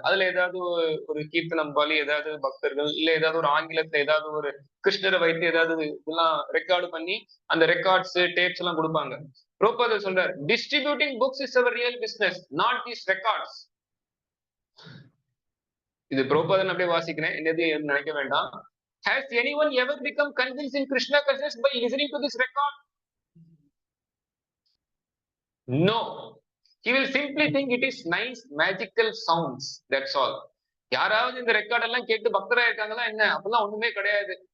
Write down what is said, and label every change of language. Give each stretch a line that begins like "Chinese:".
Tamil: அதுல ஏதாவது ஒரு கீர்த்தனம் பாலி ஏதாவது பக்தர்கள் இல்ல ஏதாவது ஒரு ஆங்கிலத்துல ஏதாவது ஒரு கிருஷ்ணரை வைத்து ஏதாவது இதெல்லாம் ரெக்கார்டு பண்ணி அந்த ரெக்கார்ட்ஸ் டேப்ஸ் எல்லாம் கொடுப்பாங்க. பிரபுபாதர் சொல்றார்,
English: Distributing books is our real business, not these records.
Tamil: இது பிரபுபாதன் அப்படியே வாசிக்கிறேன், என்னது நினைக்க வேண்டாம்.
English: Has anyone ever become convinced in Krishna consciousness by listening to this record? No. He will simply think it is nice magical sounds. That's all.
Tamil: யாராவது இந்த record எல்லாம் கேட்டு பக்தரா இருக்காங்களா என்ன? அப்பெல்லாம் ஒண்ணுமே கிடையாது.